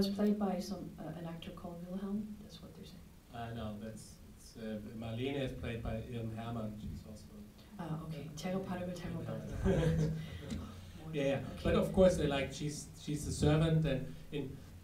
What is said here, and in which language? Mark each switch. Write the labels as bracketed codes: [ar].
[en] played by an actor called Wilhelm. That's what they're saying. No, Marlene is played by Ian Herman. She's also. Okay. [ko] 제가 발음을 잘못 봤어요. [en] Yeah, but of course, she's a servant, and